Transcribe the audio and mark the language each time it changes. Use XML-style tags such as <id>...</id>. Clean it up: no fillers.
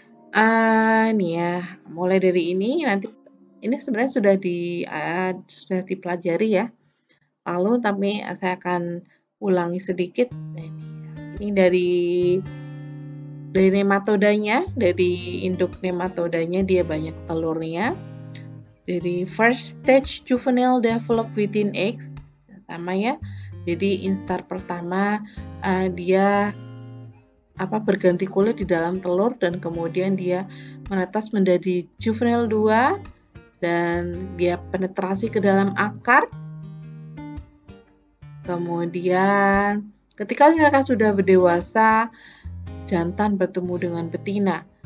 <id>Ini ya, mulai dari ini nanti ini sebenarnya sudah dipelajari ya. Lalu tapi saya akan ulangi sedikit. Ini dari nematodanya, dari induk nematodanya dia banyak telurnya. Dari</id> <en>first stage juvenile develop within eggs</en> <id>sama ya. Jadi instar pertama dia berganti kulit di dalam telur dan kemudian dia menetas menjadi juvenile 2 dan dia penetrasi ke dalam akar. Kemudian ketika mereka sudah berdewasa, jantan bertemu dengan betina.</id>